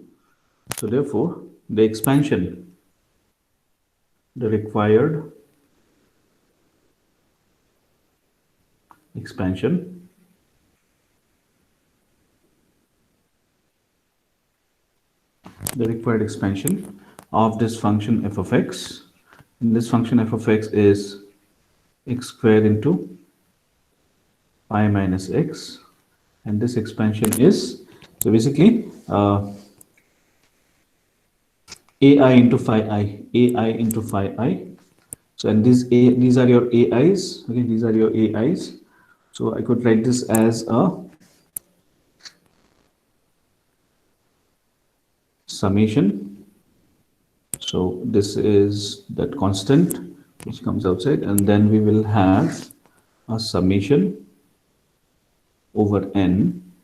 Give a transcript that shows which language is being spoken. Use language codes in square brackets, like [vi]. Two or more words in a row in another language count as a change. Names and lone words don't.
[en] So therefore the expansion, the required expansion of this function f of x, and this function f of x is x square into pi minus x, and this expansion is, so basically ai into phi ai into phi I. So and these are your ai's. Okay, these are your ai's. So I could write this as a summation. So this is that constant which comes outside, and then we will have a summation over n,